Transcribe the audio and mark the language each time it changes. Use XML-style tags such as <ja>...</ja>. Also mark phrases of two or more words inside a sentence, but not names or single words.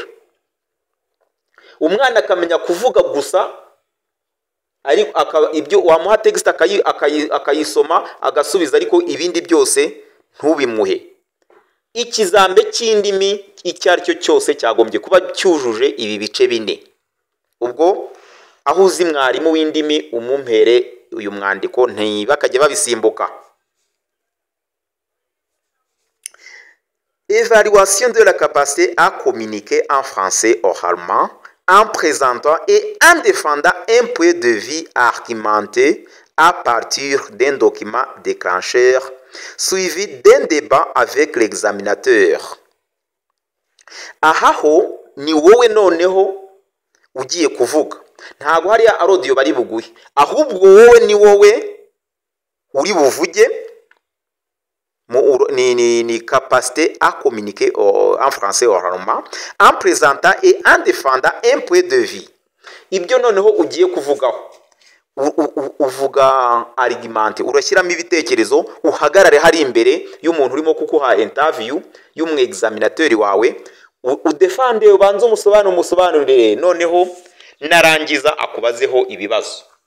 <rw>Umwana akamenya kuvuga gusa, ari ibyo wamuha text akayisoma agasubiza, ariko ibindi byose ntubimuhe. Ikizambe cy'indimi icyo ari cyo cyose cyagombye kuba cyujuje ibi bice bine. Ubwo aho uzi mwarimu w'indimi umumpere uyu mwandiko ntibakajya babisimbuka.</rw> <fr>Évaluation de la capacité à communiquer en français oralement, en présentant et en défendant un point de vue argumenté à partir d'un document déclencheur suivi d'un débat avec l'examinateur.</fr> <rw>Ahaho ni wowe noneho ugiye kuvuga, ntabwo hariya audio bari buguhe, ahubwo wowe ni wowe uri buvuge.</rw> <fr>Ni capacité à communiquer en français oralement, en présentant et en défendant un point de vue.</fr> <rw>Ibyo noneho ugiye kuvugaho uvuga argumente, urashyiramo ibitekerezo, uhagarare hari imbere y'umuntu urimo kukuha interview y'umwexaminateur wawe, udefande, ubanze umusobanurire, noneho narangiza akubazeho ibibazo.</rw>